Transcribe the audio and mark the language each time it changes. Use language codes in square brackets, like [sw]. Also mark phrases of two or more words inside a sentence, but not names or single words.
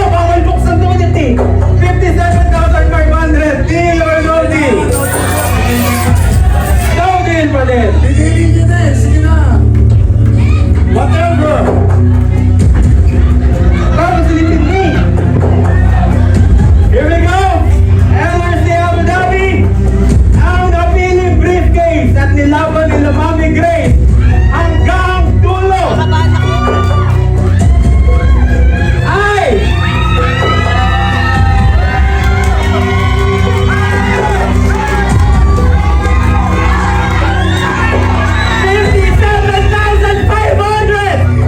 [tl] Bawal buksan to ulit eh! 57,500! [en] Deal or no deal? No deal [tl] pa din! Piliin nyo na eh. Sige na. Whatever! Bago silipin ni! [en] Here we go! LRC Abu Dhabi! [tl] Ang napiling briefcase at nilaban nila Mami Grace hanggang dulo! Ay! $57,500!